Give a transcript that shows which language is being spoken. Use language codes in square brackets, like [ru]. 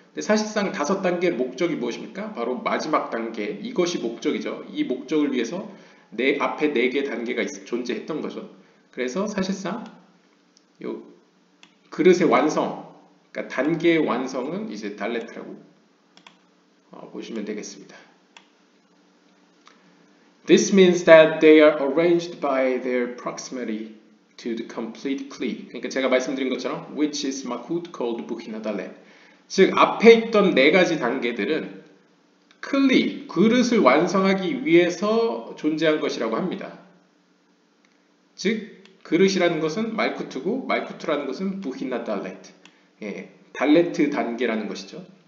[ko] 근데 사실상 5단계의 목적이 무엇입니까? 바로 마지막 단계, 이것이 목적이죠. 이 목적을 위해서 앞에 4개 단계가 존재했던 거죠. 그래서 사실상 요 그릇의 완성, 그러니까 단계의 완성은 이제 달레트라고 보시면 되겠습니다. [en] This means that they are arranged by their proximity to the complete clay. [ko] 그러니까 제가 말씀드린 것처럼 [en] which is Malkut called Buhinat Dalet. [ko] 즉 앞에 있던 4가지 단계들은 클리, 그릇을 완성하기 위해서 존재한 것이라고 합니다. 즉 그릇이라는 것은 말쿠트고 말쿠트라는 것은 부히나 달레트, 달레트 단계라는 것이죠.